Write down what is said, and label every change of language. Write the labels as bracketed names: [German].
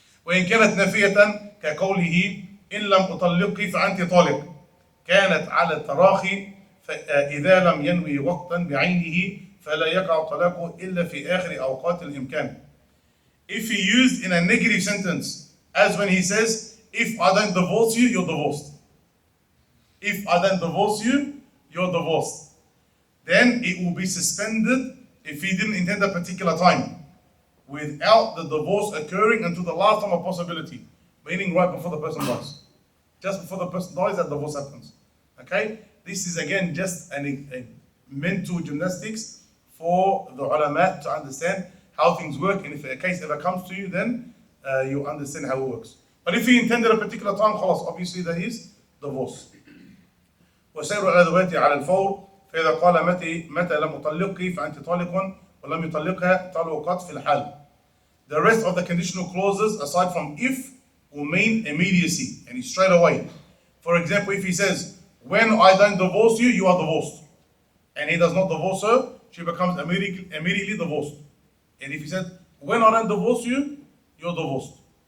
[Arabic] وإن كانت نافية كقوله إن لم أطلقك فأنت طالق كانت على التراخي فإذا لم ينوي وقتا بعينه فلا يقع الطلاق إلا في آخر أوقات الإمكان. [English] If he used in a negative sentence, as when he says, if I don't divorce you, you're divorced. If I don't divorce you, you're divorced. Then it will be suspended if he didn't intend a particular time, without the divorce occurring until the last time of possibility, meaning right before the person dies. Just before the person dies, that divorce happens. Okay? This is again just a mental gymnastics for the ulama to understand how things work, and if a case ever comes to you, then you understand how it works. But if he intended a particular time, خلاص, obviously that is divorce. [Arabic] وسير الأدوات على الفور فإذا قال متى لم أطلقك فأنت طالق ولم يطلقها طلقت في الحال. [English] The rest of the conditional clauses, aside from if, will mean immediacy, and it's straight away. For example, if he says, when I don't divorce you, you are divorced, and he does not divorce her, she becomes immediately divorced. And if he said, when I don't divorce you, you're divorced.